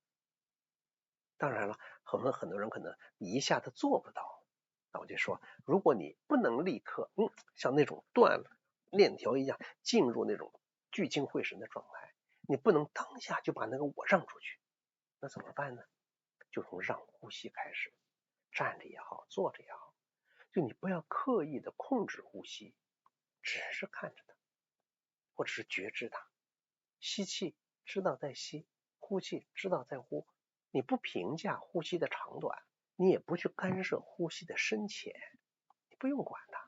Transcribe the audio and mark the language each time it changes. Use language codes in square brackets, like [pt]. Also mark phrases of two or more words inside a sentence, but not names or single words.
[zh] 當然了，很多人可能你一下子做不到，那我就說，如果你不能立刻像那種斷了鏈條一樣進入那種聚精會神的狀態，你不能當下就把那個我讓出去，那怎麼辦呢？就從讓呼吸開始，站着也好，坐着也好，就你不要刻意的控制呼吸，只是看着它，或者是覺知它，吸氣知道在吸，呼氣知道在呼。你不評價呼吸的長短，你也不去干涉呼吸的深淺，你不用管它。